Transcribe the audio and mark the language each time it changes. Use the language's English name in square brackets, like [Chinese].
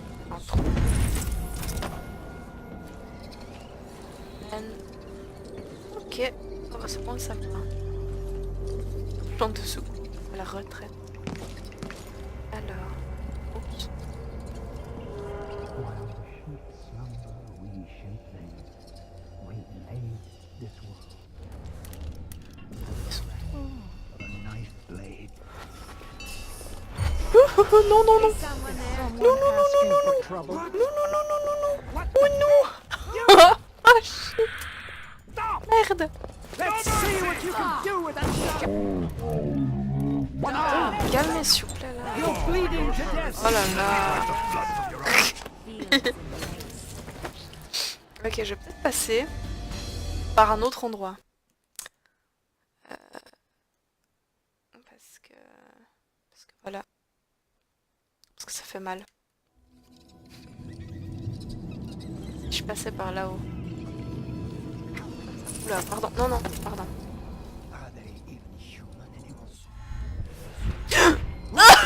[French] Un trou. Ok. Oh, bah, c'est bon, ça va. Plan de secours à la retraite. Alors. Oups. [English] while sheep slumber, we shape them. We made this world. Of a knife blade. [French] Non, non, non. Non, non, non, non, non, non. Non, non, non, non, non, non. Oh non. [English] Oh shit. [French] Merde. [English] Let's see what you can do with that. [French] Calmez s'il vous plaît là. [English] You're bleeding to death. [French] Oh là là. Ok, je vais peut-être passer par un autre endroit. Parce que voilà. Parce que ça fait mal. Si je passais par là-haut. Oula, pardon. Non, non, pardon. [English] Are they even human anymore?